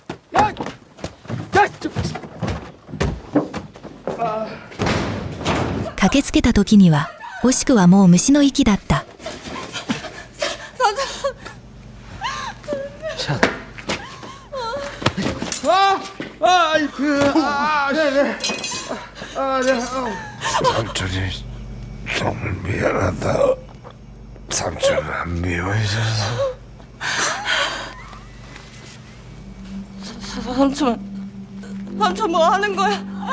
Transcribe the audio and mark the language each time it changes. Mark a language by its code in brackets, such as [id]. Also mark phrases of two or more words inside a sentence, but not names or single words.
[ja] 駆けつけた時にはオシクはもう虫の息だった。 [ko] 삼촌이 정말 미안하다. 삼촌을 안 미워해줘서. 삼촌 뭐 하는 거야?